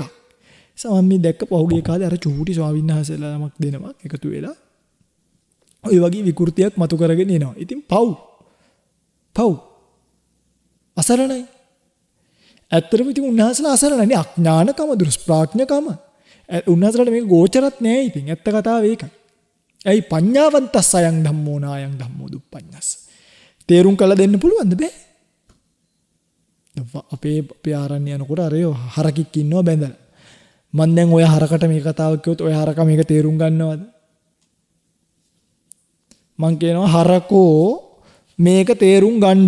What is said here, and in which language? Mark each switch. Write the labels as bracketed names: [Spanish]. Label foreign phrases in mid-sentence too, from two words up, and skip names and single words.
[Sinhala] සමහන් මේ දැක්ක පහුගිය කාලේ අර චූටි ස්වාමීන් වහන්සේලා නමක් දෙනවා එකතු වෙලා ඔය වගේ විකෘතියක් මතු කරගෙන එනවා. ඉතින් පව් අසරණයි. ඇත්තටම ඉතින් උන්වහන්සේලා අසරණයි. අඥානකම දුෂ්ප්‍රඥකම. උන්වහන්සේලාට මේක ගෝචරත් නෑ. ඉතින් ඇත්ත කතාව ඒකයි. [Pali] ඇයි පඤ්ඤාවන්තස්ස අයං ධම්මෝ නායං ධම්මෝ දුප්පඤ්ඤස්ස. [Sinhala] තේරුම් කළ දෙන්න පුළුවන්ද බෑ? අපේ ආරණ්‍ය යනකොට අර හරකෙක් ඉන්නවා බැඳලා. මම දැන් ඔය හරකට මේ කතාව කිව්වොත් ඔය හරක මේක තේරුම් ගන්නවද? මං කියනවා හරකෝ මේක තේරුම් ගන්න.